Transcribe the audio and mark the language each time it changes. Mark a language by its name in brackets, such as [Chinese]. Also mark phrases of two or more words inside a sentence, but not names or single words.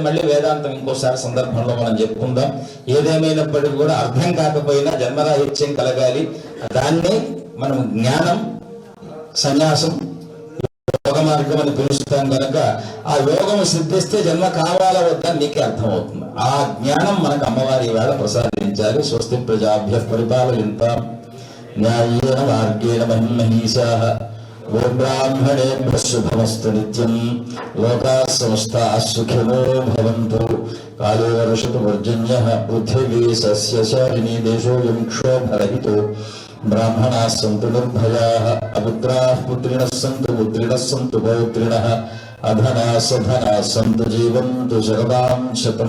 [Telugu] మళ్ళీ వేదాంతం ఇంకోసారి సందర్భంలో మనం చెప్పుకుందాం. ఏదేమైనప్పటికీ కూడా అర్థం కాకపోయినా జన్మరాహిత్యం కలగాలి. దాన్ని మనం జ్ఞానం, సన్యాసం, యోగ మార్గం అని పిలుస్తాం కనుక ఆ యోగం సిద్ధిస్తే జన్మ కావాలా వద్దా నీకే అర్థమవుతుంది. ఆ జ్ఞానం మనకు అమ్మవారి వేళ ప్రసాదించాలి. [Sanskrit] స్వస్తి ప్రజాభ్య పరిపాలయంతాం న్యాయేన మార్గేణ మహిమహీషాః గోబ్రాహ్మణేభ్యః శుభమస్తు నిత్యం. లోకాః సమస్తాః సుఖినో భవంతు. కాలో వర్షతు పర్జన్యః పృథివీ సస్యశాలినీ దేశోऽयं క్షోభరహితో. బ్రాహ్మణాः సంతు నిర్భయాः అపుత్రాः పుత్రిణः సంతు పుత్రిణः సంతు పౌత్రిణः అధనాः సధనాः సంతు జీవంతు శరదాం శతం.